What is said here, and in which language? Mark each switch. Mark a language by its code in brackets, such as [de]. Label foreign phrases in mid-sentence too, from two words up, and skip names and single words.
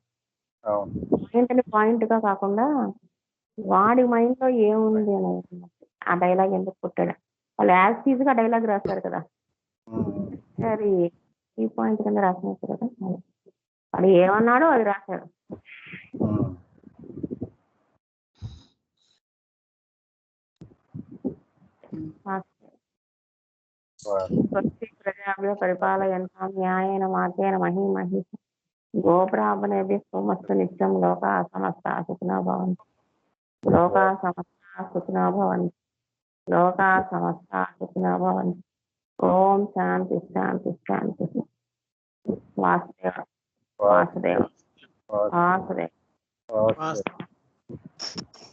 [te] పాయింట్ గా కాకుండా వాడి మైండ్ లో ఏముంది అనేది ఆ డైలాగ్ ఎందుకు పుట్టాడు. వాళ్ళు [en] as it is [te] గా డైలాగ్ రాస్తారు కదా, అది ఈ పాయింట్ కింద రాసినట్టు కదా. వాడు ఏమన్నాడో అది రాశాడు. [sa] ప్రజాభ్య పరిపాలయంతాం న్యాయేన మార్గేణ మహీమహి గోబ్రాహ్మణేభ్యः సోమస్తు నిత్యం లోకా సమస్తా సుఖినో భవంతు. లోకా సమస్తా సుఖినో భవంతు. లోకా సమస్తా సుఖినో భవంతు. ఓం శాంతి శాంతి శాంతి. వాసుదేవ వాసుదేవ వాసుదేవ. [te] వాస్తు